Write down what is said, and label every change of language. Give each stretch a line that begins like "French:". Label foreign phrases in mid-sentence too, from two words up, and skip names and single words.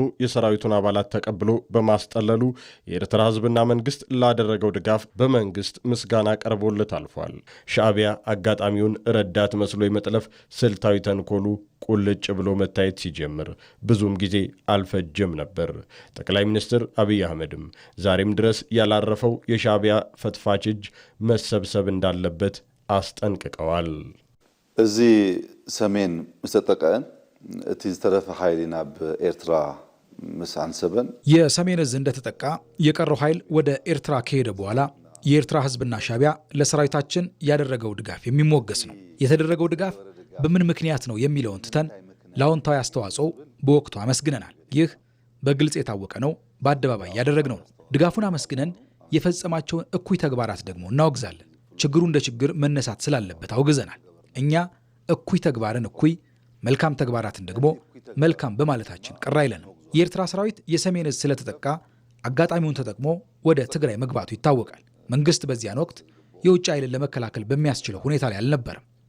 Amharic: የሰራዊቱን አባላት ተቀብሎ በማስጠለሉ የኤርትራ ህዝብና መንግስት ላደረገው ድጋፍ በመንግስት ምስጋና ቀርቦለት አልፏል። ሻዕቢያ አጋጣሚውን ረዳት መስሎ የመጥለፍ ስልታዊ ተንኮሉ ቁልጭ ብሎ መታየት ሲጀምር ብዙም ጊዜ አልፈጀም ነበር። ጠቅላይ ሚኒስትር አብይ አህመድም ዛሬም ድረስ ያላረፈው የሻዕቢያ ፈትፋች እጅ መሰብሰብ እንዳለበት አስጠንቅቀዋል።
Tigrinya: እዚ ሰሜን ምስተጠቀን እቲ ዝተረፈ ኃይል ናብ ኤርትራ ምስ አንሰበን
Amharic: የሰሜን እዝ እንደተጠቃ የቀረው ኃይል ወደ ኤርትራ ከሄደ በኋላ የኤርትራ ህዝብና ሻዕቢያ ለሰራዊታችን ያደረገው ድጋፍ የሚሞገስ ነው። የተደረገው ድጋፍ በምን ምክንያት ነው የሚለውን ትተን ለአዎንታዊ አስተዋጽኦ በወቅቱ አመስግነናል። ይህ በግልጽ የታወቀ ነው፣ በአደባባይ ያደረግነው ነው። ድጋፉን አመስግነን የፈጸማቸውን እኩይ ተግባራት ደግሞ እናወግዛለን። ችግሩ እንደ ችግር መነሳት ስላለበት አውግዘናል። እኛ እኩይ ተግባርን እኩይ፣ መልካም ተግባራትን ደግሞ መልካም በማለታችን ቅር አይለንም። የኤርትራ ሰራዊት የሰሜን እዝ ስለተጠቃ አጋጣሚውን ተጠቅሞ ወደ ትግራይ መግባቱ ይታወቃል። መንግስት በዚያን ወቅት የውጭ ኃይልን ለመከላከል በሚያስችለው ሁኔታ ላይ አልነበረም።